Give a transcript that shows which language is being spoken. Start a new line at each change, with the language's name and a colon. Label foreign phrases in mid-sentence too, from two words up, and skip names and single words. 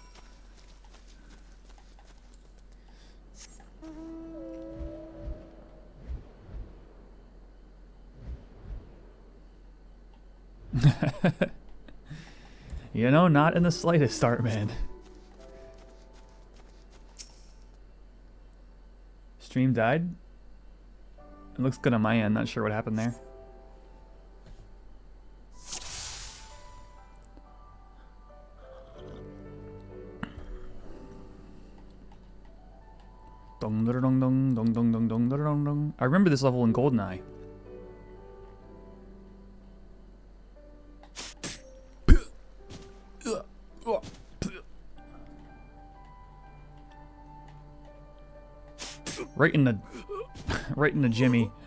English: You know, not in the slightest, Artman. Stream died? It looks good on my end, not sure what happened there. Dong dong dong dong dong dong dong dong dong dong. I remember this level in GoldenEye. Right in the Jimmy.